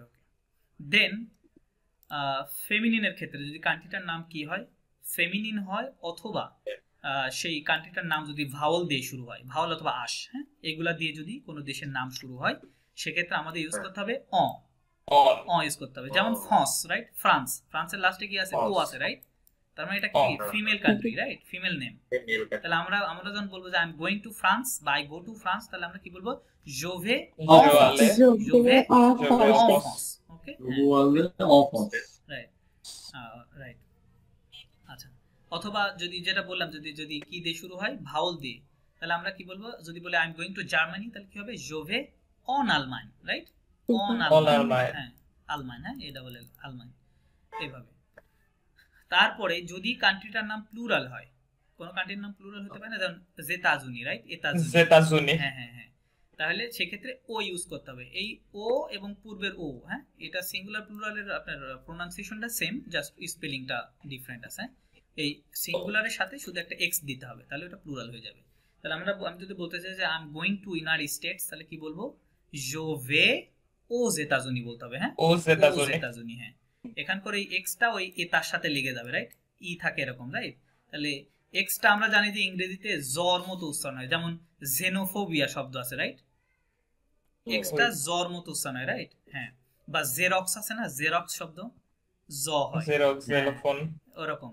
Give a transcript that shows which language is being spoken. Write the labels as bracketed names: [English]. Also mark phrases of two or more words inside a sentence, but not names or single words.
[Bangla] ওকে, দেন ফেমিনিনের ক্ষেত্রে যদি কান্ট্রিটার নাম কি হয়, ফেমিনিন হয়, অথবা সেই কান্ট্রিটার নাম যদি ভাওয়াল দিয়ে শুরু হয়, ভাওয়াল অথবা আশ, হ্যাঁ, এগুলা দিয়ে যদি কোনো দেশের নাম শুরু হয়, সেক্ষেত্রে আমাদের ইউজ করতে হবে অ ইউজ করতে হবে। যেমন ফ্রান্স, রাইট? ফ্রান্সের লাস্টে কি আছে? ও আছে, রাইট? তার মানে এটা কি [English] female country, [Bangla] রাইট? [English] female name. [Bangla] তাহলে আমরা যখন বলবো যে [English] I am going to France [Bangla] বা [English] I go to France, [Bangla] তাহলে আমরা কি বলবো? [French] je vais en France, [Bangla] ওকে, রাইট। আচ্ছা, অথবা যদি যেটা বললাম, যদি কি দিয়ে শুরু হয়, ভাওয়াল দিয়ে, তাহলে আমরা কি বলবো? যদি বলে [English] I am going to Germany, [Bangla] তাহলে কি হবে? [French] je vais en Allemagne, রাইট? en Allemagne, [Bangla] হ্যাঁ, আলমান, হ্যাঁ, এটা বলে আলমান, এইভাবে। তারপরে যদি কান্ট্রিটার নাম প্লুরাল হয়, কোন কান্ট্রির নাম প্লুরাল হতে পারে না, যেমন জেতাজুনি, রাইট? এতাজুনি, হ্যাঁ হ্যাঁ হ্যাঁ, তাহলে সেক্ষেত্রে ও ইউজ করতে হবে। এই ও এবং পূর্বের ও, হ্যাঁ, এটা [English] singular plural [Bangla] আপনার প্রোনাউন্সিয়েশনটা সেম, জাস্ট স্পেলিংটা ডিফারেন্ট আছে। এই সিঙ্গুলারের সাথে শুধু একটা এক্স দিতে হবে, তাহলে ওটা প্লুরাল হয়ে যাবে। তাহলে আমি যদি বলতে চাই যে [English] I am going to United States, [Bangla] তাহলে কি বলবো? [French] je vais aux États-Unis [Bangla] বলতে হবে, [French] হ্যাঁ, aux États-Unis, [Bangla] হ্যাঁ। এখানকার এই এক্সটা ওই এটার সাথে লেগে যাবে, রাইট? ই থাকে এরকম, রাইট? তাহলে এক্সটা আমরা জানি যে ইংরেজিতে জর মতো উচ্চারণ হয়, যেমন জেনোফোবিয়া শব্দ আছে, রাইট? এক্সটা জর মতো উচ্চারণ হয়, রাইট? হ্যাঁ, বা জেরক্স আছে না, জেরক্স শব্দ জ হয়, জেরক্স, জেরোফোন, ওরকম।